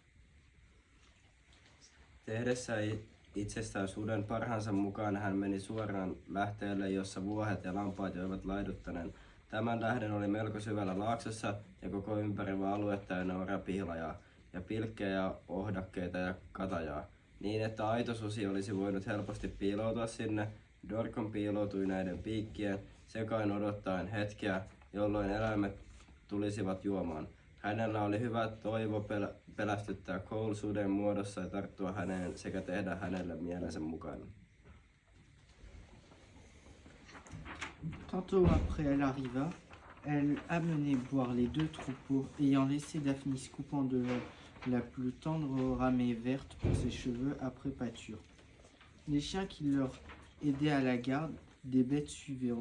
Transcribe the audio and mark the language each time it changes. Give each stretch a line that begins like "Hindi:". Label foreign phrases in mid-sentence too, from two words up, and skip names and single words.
Finnish: Tehdessään itsestään suden parhaansa mukaan hän meni suoraan lähteelle, jossa vuohet ja lampaat joivat laiduttaneen Tämän tähden oli melko syvällä laaksossa ja koko ympäröivä alue täynnä orapihlajaa ja pilkkejä, ohdakkeita ja katajaa, niin että aito susi olisi voinut helposti piiloutua sinne. Dorkon piiloutui näiden piikkien sekain odottaen hetkeä, jolloin eläimet tulisivat juomaan. Hänellä oli hyvä toivo pelästyttää Cole suden muodossa ja tarttua häneen sekä tehdä hänelle mielensä mukainen.
French: Tantôt après elle arriva, elle amenait boire les deux troupeaux, ayant laissé Daphnis coupant de la plus tendre ramée verte pour ses cheveux après pâture. Les chiens qui leur aidaient à la garde des bêtes suivaient.